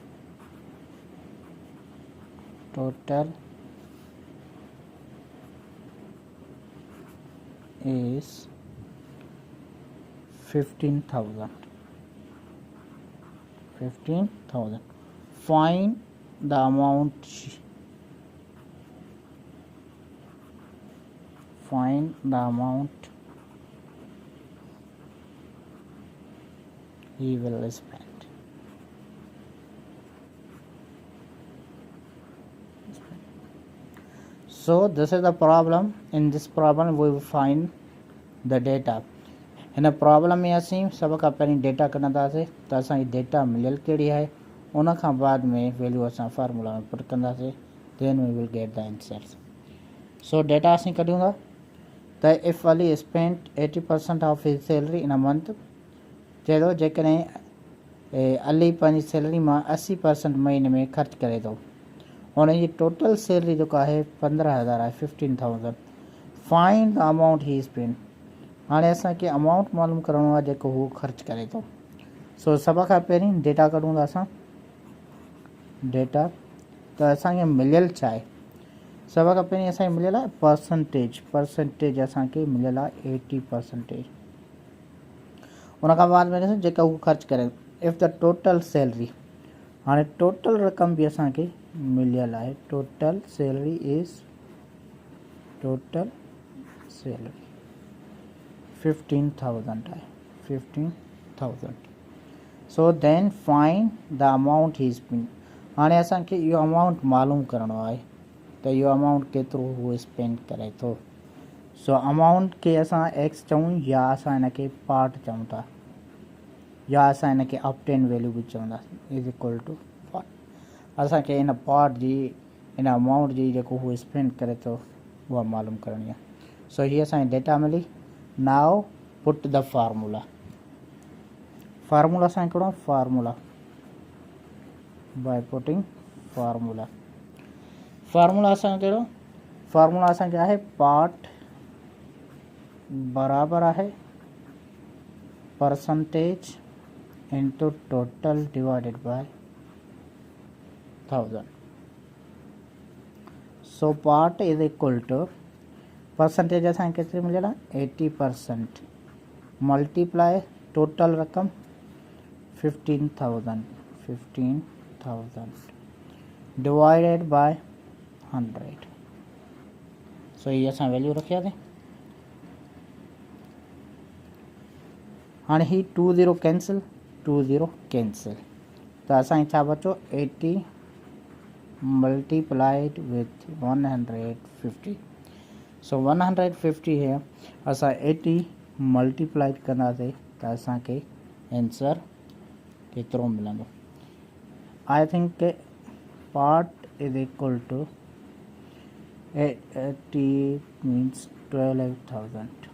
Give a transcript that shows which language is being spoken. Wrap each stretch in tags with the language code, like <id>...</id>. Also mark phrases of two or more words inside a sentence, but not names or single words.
<en>is 15,000, find the amount he will spend. So this is the problem. In this problem we will find the data.</en> <sd>हिन प्रॉब्लम में असीं सभ खां पहिरीं डेटा कढंदासीं त असांजी डेटा मिलियल कहिड़ी आहे, उन खां बाद में वैल्यू असां फार्मूला में पुट कंदासीं,</sd> <en>then we will get the answers.</en> <sd>सो डेटा असीं कढूं था त</sd> <en>if Ali spend 80% of his salary in a month.</en> <sd>चए थो जेकॾहिं अली पंहिंजी सैलरी मां 80% महीने में ख़र्च करे थो, हुन जी</sd> <en>total salary</en> <sd>जेको आहे 15,000 आहे, 15,000।</sd> <en>find the amount he spend.</en> <sd>हाणे असांखे अमाउंट मालूम करिणो आहे जेको हू ख़र्च करे थो। सो सभ खां पहिरीं डेटा कढूं था असां डेटा, त असांखे मिलियल छा आहे। सभ खां पहिरीं असांखे मिलियल आहे परसेंटेज असांखे मिलियल आहे 80%। उन खां बाद में ॾिसो जेका हू ख़र्च करे,</sd> <en>if the total salary,</en> <sd>हाणे टोटल रक़म बि असांखे मिलियल आहे।</sd> <en>total salary</en> <sd>15,000 आहे, 15,000।</sd> <en>so then find the amount he spend.</en> <sd>हाणे असांखे इहो अमाउंट मालूम करिणो आहे त इहो अमाउंट केतिरो हू स्पेंड करे थो। सो अमाउंट खे असां एक्स चऊं या असां हिन खे पार्ट चऊं था, या असां हिन खे</sd> <en>obtain value</en> <sd>बि चवंदासीं,</sd> <en>is equal to part.</en> <sd>असांखे हिन पार्ट जी, हिन अमाउंट जी जेको हू स्पेंड करे थो उहा मालूम करणी आहे। सो हीअ असांजी डेटा मिली।</sd> <en>now put the formula</en> <sd>असांखे कहिड़ो आहे, फार्मूला</sd> <en>by putting formula</en> <sd>असांखे कहिड़ो, फार्मूला असांखे आहे पार्ट बराबर आहे परसेंटेज</sd> <en>into total divided by 1000. So part is equal to</en> <sd>परसेंटेज असांखे केतिरी मिलियल आहे 80%</sd> <en>multiply total</en> <sd>रक़म 15,000</sd> <en>divided by</en> <sd>100. सो ये असां वैल्यू रखियासीं. हाणे ही 20 कैंसिल त असांखे छा बचो 80</sd> <en>multiplied with</en> <sd>150. सो 150 है असां 80 मल्टीप्लाइड कंदासीं त असांखे आंसर केतिरो मिलंदो.</sd> <en>I think ke part is equal to 80 means 12,000.</en>